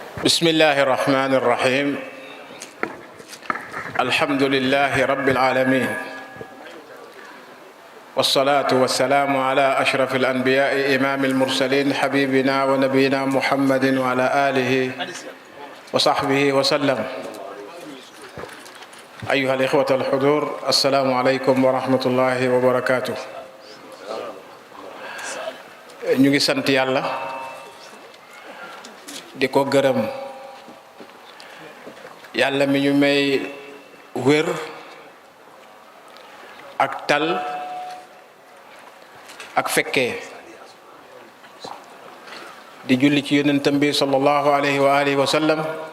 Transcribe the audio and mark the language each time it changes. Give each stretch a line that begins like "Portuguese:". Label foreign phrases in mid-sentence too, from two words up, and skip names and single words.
Arabic: بسم الله الرحمن الرحيم الحمد لله رب العالمين والصلاة والسلام على أشرف الأنبياء إمام المرسلين حبيبنا ونبينا محمد وعلى آله وصحبه وسلم. أيها الإخوة الحضور، السلام عليكم ورحمة الله وبركاته.
Wolof: ñu ngi sant yàlla di ko gërëm yàlla mi ñu may wér ak tal ak fekkee di julli ci yonentam bi
Arabic: صلى الله عليه وعلى آله وسلم,